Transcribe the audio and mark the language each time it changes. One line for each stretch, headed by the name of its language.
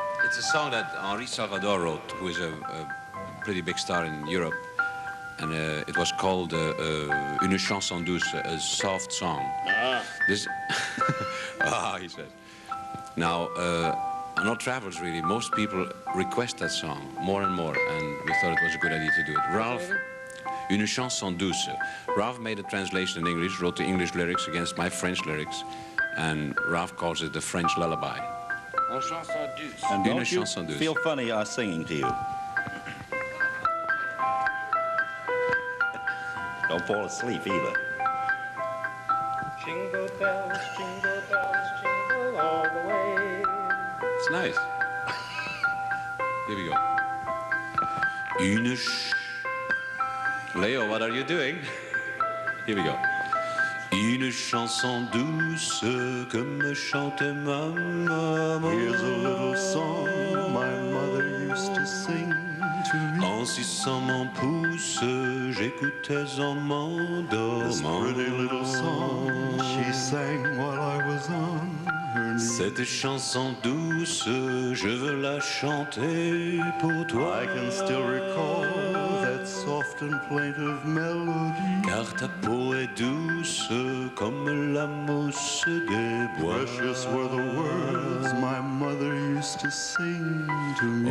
English: it's a song that Henri Salvador wrote, who is a pretty big star in Europe. And it was called Une chanson douce, a soft song. This, he says. Now, on our travels, really, most people request that song more and more, and we thought it was a good idea to do it.
French: Ralph, Une chanson douce.
English: Ralph made a translation in English, wrote the English lyrics against my French lyrics, and Ralph calls it the French lullaby.
French: Une chanson douce.
English: And
French: Une
English: don't you
French: chanson douce.
English: feel funny singing to you. Don't fall asleep either. Jingle bells, jingle all the way. It's nice. Here we go. Une Leo, what are you doing? Here we go.
French: Une chanson douce que me chantait ma maman.
English: Here's a little song my mother used to sing to me.
French: En suçant mon pouce, j'écoutais en
English: This
French: m'endormant.
English: pretty little song she sang while I was on her knee.
French: Cette chanson douce, je veux la chanter pour toi.
English: I can still recall that soft and plaintive melody.
French: Car ta peau est douce comme la mousse des bois.
English: Precious were the words my mother used to sing to me.